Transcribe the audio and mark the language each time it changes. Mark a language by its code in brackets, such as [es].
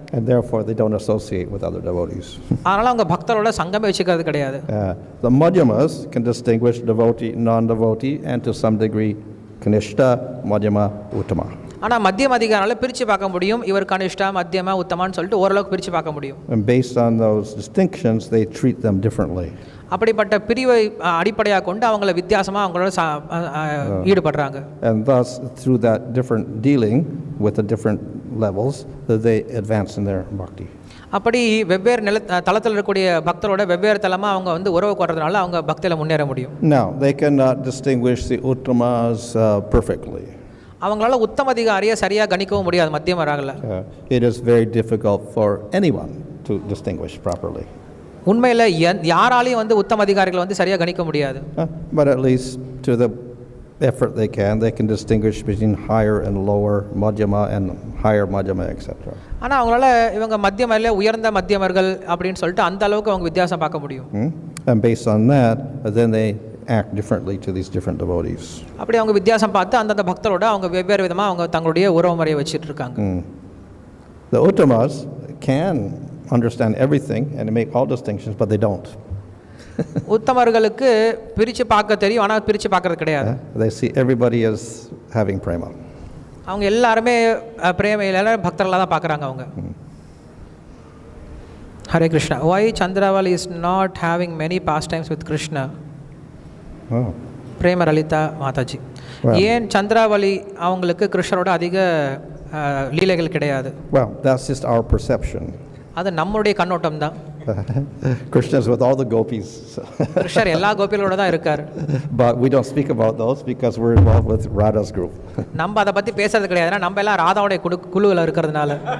[en] And therefore they don't associate with other devotees. [ta] அதனால அவங்க பக்தரோட சங்கமே வச்சுக்கிறது கிடையாது. [en] The Madhyamas can distinguish devotee, non-devotee, and to some degree Kanishta, Madhyama, Uttama. [ta] ஆனா மத்தியம் அதிகாரியால பிரிச்சு பார்க்க முடியும். இவர் கனிஷ்டா, மத்தியமா, உத்தமான்னு சொல்லிட்டு ஓரளவுக்கு பிரிச்சு பார்க்க முடியும். [en] And based on those distinctions they treat them differently. [ta] அப்படிப்பட்ட பிரிவை அடிப்படையாக கொண்டு அவங்கள வித்தியாசமாக அவங்களோட ஈடுபடுறாங்க. [en] And thus through that different dealing with the different levels they advance in their bhakti. [ta] அப்படி வெவ்வேறு தளத்தில் இருக்கக்கூடிய பக்தரோட வெவ்வேறு தளமாக அவங்க வந்து உறவு கொள்றதுனால அவங்க பக்தியில் முன்னேற முடியும். [en] Now they cannot distinguish the uttamas perfectly. [ta] அவங்களால உத்தம அதிகாரியை சரியாக கணிக்கவும் முடியாது மத்தியமராகல. [en] It is very difficult for anyone to distinguish properly. [ta] உண்மையில் யாராலையும் வந்து உத்தம அதிகாரிகளை வந்து சரியாக கணிக்க முடியாது. [en] But at least to the effort they can distinguish between higher and lower madhyama and higher madhyama etc. [ta] ஆனால் அவங்களால இவங்க மத்தியமில் உயர்ந்த மத்தியமர்கள் அப்படின்னு சொல்லிட்டு அந்த அளவுக்கு அவங்க வித்தியாசம் பார்க்க முடியும். [en] And based on that then they act differently to these different devotees. [ta] அப்படி அவங்க வித்தியாசம் பார்த்து அந்தந்த பக்தரோட அவங்க வெவ்வேறு விதமாக அவங்க தங்களுடைய உறவு முறையை வச்சுட்டு இருக்காங்க. [en] The uttamas can understand everything and make all distinctions, but they don't. [ta] உத்தமர்களுக்கு பிரிச்சு பார்க்க தெரியும், ஆனால் பிரிச்சு பார்க்கறது கிடையாது. [en] They see everybody as having prema. [ta] அவங்க எல்லாருமே பிரேமையில எல்லாரும் பக்தர்களாக தான் பார்க்குறாங்க அவங்க. [en] Hare Krishna. Why Chandravali is not having many pastimes with Krishna? [ta] பிரேமலலிதா Mataji. ஏன் சந்திராவளி அவங்களுக்கு கிருஷ்ணரோட அதிக லீலைகள் கிடையாது? [en] Well, that's just our perception. [ta] அது நம்மளுடைய கண்ணோட்டம் தான். [en] Krishna's with all the gopis. [ta] கிருஷ்ணர் எல்லா கோபிகளோட தான் இருக்கார். [en] But we don't speak about those because we're involved with Radha's group. [ta] நம்ம அதை பற்றி பேசுறது கிடையாது, நம்ம எல்லாம் ராதாவுடைய குழுவில் இருக்கிறதுனால.